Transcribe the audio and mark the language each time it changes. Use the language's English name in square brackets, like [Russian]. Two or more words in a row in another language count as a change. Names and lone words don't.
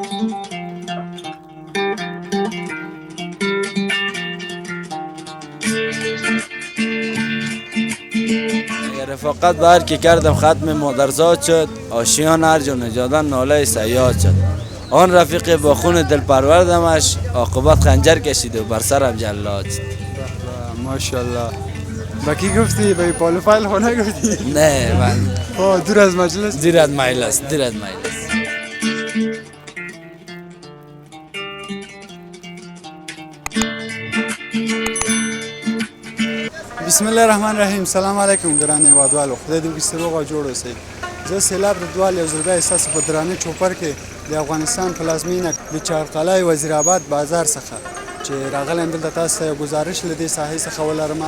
[Persian] رفاقت بر که کردم ختم مادرزاد شد، آشیان هر جا نجادن ناله صیاد شد. آن رفیق با خون دل پروردمش، عاقبت خنجر کشید و بر سرم جلاد شد. ماشاءالله. با کی گفتی؟ با پالو فایل خونه گفتی؟ نه من دور از مجلس؟ دیر از مجلس، دیر از مجلس. [Arabic] بسم الله الرحمن الرحیم. سلام علیکم [Pashto] ګران هیوادوالو. خدای دې وکړي روغ او جوړ اوسئ. زه سیلاب ردوال یو ځل بیا ستاسو په درانه چوپر کې د افغانستان پلازمینه د چارقلای وزیرآباد بازار څخه چې راغلی یم دلته تاسو ته یو ګزارش له دې ساحې څخه ولرم.